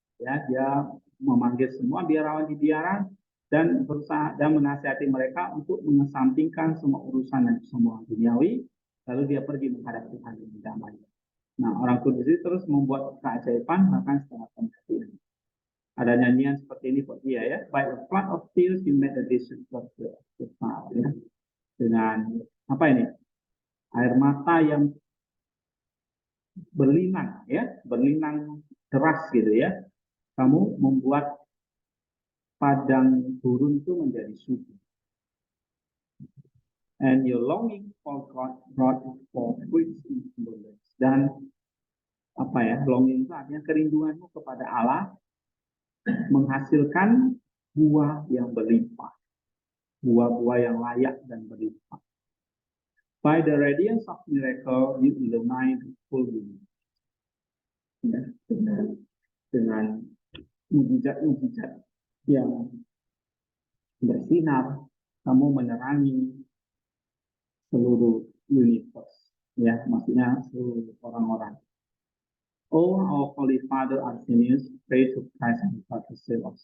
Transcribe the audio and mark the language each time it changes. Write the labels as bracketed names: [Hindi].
[Indonesian] Ya, dia memanggil semua biarawan di biara dan berusaha dan menasihati mereka untuk mengesampingkan semua urusan dan semua duniawi, lalu dia pergi menghadap Tuhan dengan damai. Nah, orang kudus itu terus membuat keajaiban bahkan setelah kematian. Ada nyanyian seperti ini buat dia ya. [English] By a flood of tears you made a decision for the ya. [Indonesian] Dengan apa ini? Air mata yang berlinang ya, berlinang deras gitu ya. Kamu membuat padang gurun itu menjadi subur. [English] And your longing for God brought for fruits in abundance. [Indonesian] Dan apa ya, longing itu artinya kerinduanmu kepada Allah menghasilkan buah yang berlimpah, buah-buah yang layak dan berlimpah. [English] By the radiance of miracle, you illumine the full universe. [Indonesian] Ya, dengan mujizat-mujizat yang bersinar, kamu menerangi seluruh universe. Ya, maksudnya seluruh orang-orang. [English] Oh, our Holy Father Arsenius, pray to Christ and God to save us.